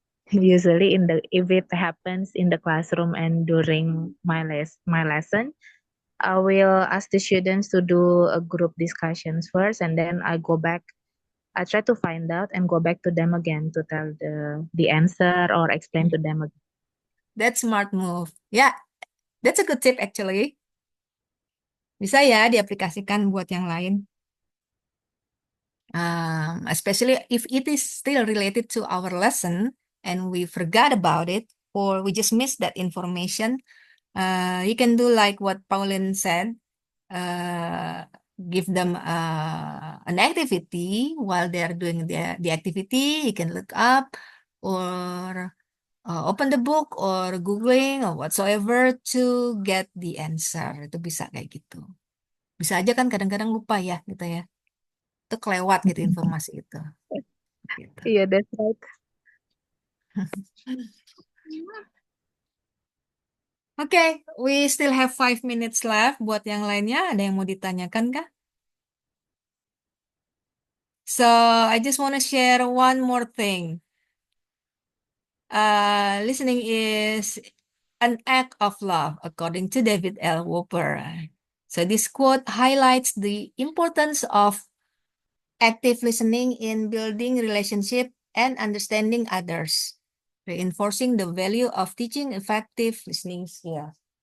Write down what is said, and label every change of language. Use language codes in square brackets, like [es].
[en] Usually if it happens in the classroom and during my lesson, I will ask the students to do a group discussions first, and then I go back. I try to find out and go back to them again to tell the answer or explain to them again. That's smart move. Ya, That's a good tip actually. [id] Bisa ya diaplikasikan buat yang lain. [en] Especially if it is still related to our lesson and we forgot about it or we just missed that information, you can do like what Pauline said. Give them an activity while they're doing the activity. You can look up or open the book or Googling or whatsoever to get the answer. [id] Itu bisa kayak gitu. Bisa aja kan kadang-kadang lupa ya gitu ya. Itu kelewat gitu informasi itu. Gitu. [en] Yeah, that's right. Oke, we still have 5 minutes left. [id] Buat yang lainnya, ada yang mau ditanyakan kah? [en] So, I just want to share one more thing. Listening is an act of love, according to David L. Whopper. So, this quote highlights the importance of active listening in building relationship and understanding others, reinforcing the value of teaching effective listening skills.